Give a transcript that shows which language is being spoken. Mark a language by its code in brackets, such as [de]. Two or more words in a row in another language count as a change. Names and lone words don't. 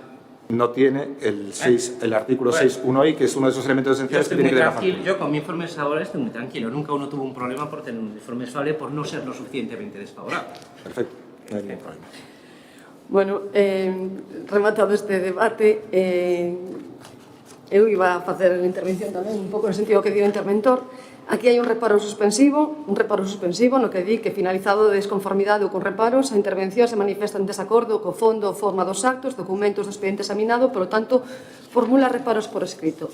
[es] No tiene el artículo 6.1i, que es uno de esos elementos esenciales que tiene que tener la factura. Yo con mi informe desfavorable estoy muy tranquilo. Nunca uno tuvo un problema por tener un informe desfavorable por no ser lo suficientemente desfavorable. Perfecto, no hay ningún problema. [gl] Bueno, rematado este debate, eu iba a facer a intervención tamén un pouco no sentido que dio o interventor. Aquí hai un reparo suspensivo no que di que finalizado de desconformidade ou con reparos, a intervención se manifesta en desacordo co fondo ou forma dos actos, documentos do expediente examinado, polo tanto, formula reparos por escrito.